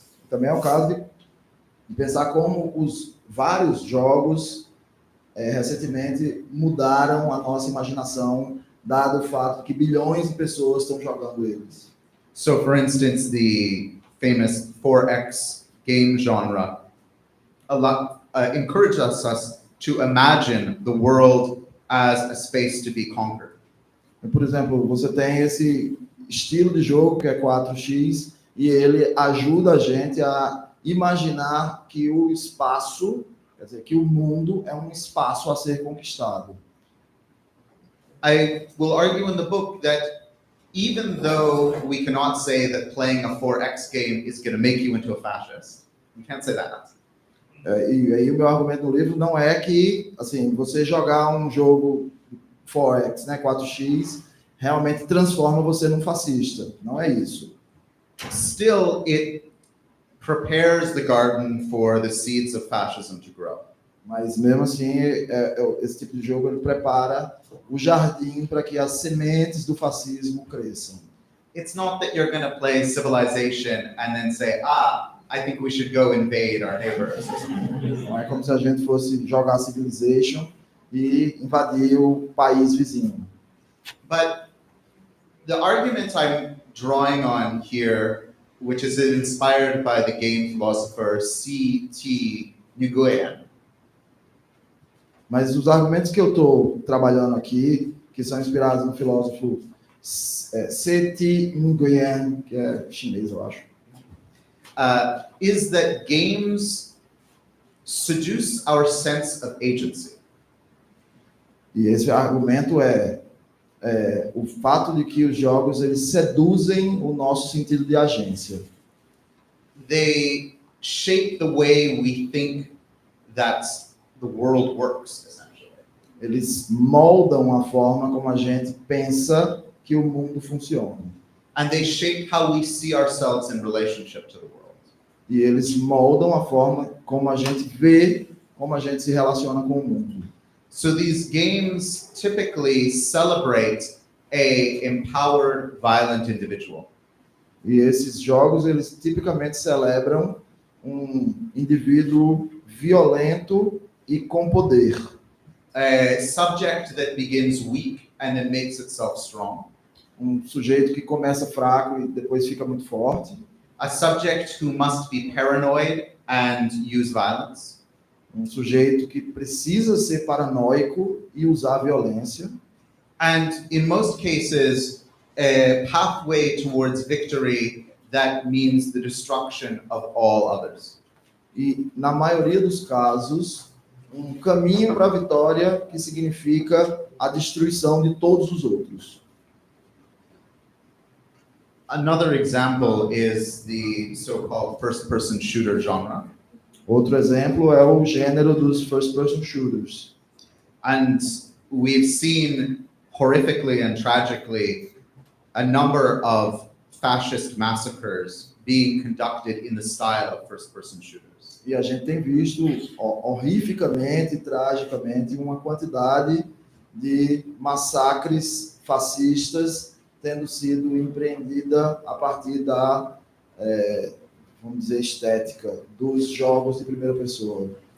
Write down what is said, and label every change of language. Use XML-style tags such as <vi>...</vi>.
<pt>Também é o caso de pensar como os vários jogos recentemente mudaram a nossa imaginação, dado o fato que bilhões de pessoas estão jogando eles.</pt> <en>So, for instance, the famous 4X game genre encourages us to imagine the world as a space to be conquered.</en> <pt>Por exemplo, você tem esse estilo de jogo que é 4X e ele ajuda a gente a imaginar que o espaço, quer dizer, que o mundo é um espaço a ser conquistado.</pt> <en>I will argue in the book that even though we cannot say that playing a 4X game is going to make you into a fascist, we can't say that.</en> <pt>E aí o meu argumento no livro não é que, assim, você jogar um jogo 4X, né, 4X, realmente transforma você num fascista. Não é isso.</pt> <en>Still, it prepares the garden for the seeds of fascism to grow.</en> <pt>Mas mesmo assim, esse tipo de jogo ele prepara o jardim para que as sementes do fascismo cresçam.</pt> <en>It's not that you're going to play Civilization and then say, I think we should go invade our neighbors.</en> <pt>Não é como se a gente fosse jogar Civilization e invadir o país vizinho.</pt> <en>But the argument I'm drawing on here, which is inspired by the game philosopher C.T. Nguyen.</en> <pt>Mas os argumentos que eu estou trabalhando aqui, que são inspirados no filósofo C.T. Nguyen, que é chinês, eu acho,</pt> <en>is that games seduce our sense of agency.</en> <pt>E esse argumento é o fato de que os jogos eles seduzem o nosso sentido de agência.</pt> <en>They shape the way we think that the world works, essentially.</en> <pt>Eles moldam a forma como a gente pensa que o mundo funciona.</pt> <en>And they shape how we see ourselves in relationship to the world.</en> <pt>E eles moldam a forma como a gente vê, como a gente se relaciona com o mundo.</pt> <en>So these games typically celebrate a empowered, violent individual.</en> <pt>E esses jogos, eles tipicamente celebram um indivíduo violento e com poder.</pt> <en>A subject that begins weak and then makes itself strong.</en> <pt>Um sujeito que começa fraco e depois fica muito forte.</pt> <en>A subject who must be paranoid and use violence.</en> <pt>Um sujeito que precisa ser paranoico e usar violência.</pt> <en>And in most cases, a pathway towards victory that means the destruction of all others.</en> <pt>e, na maioria dos casos, um caminho para a vitória que significa a destruição de todos os outros.</pt> <en>Another example is the so-called first-person shooter genre.</en> <pt>Outro exemplo é o gênero dos first-person shooters.</pt> <en>And we've seen horrifically and tragically a number of fascist massacres being conducted in the style of first-person shooters.</en> <pt>E a gente tem visto horrificamente e tragicamente uma quantidade de massacres fascistas tendo sido empreendida a partir da, vamos dizer, estética dos jogos de primeira pessoa.</pt>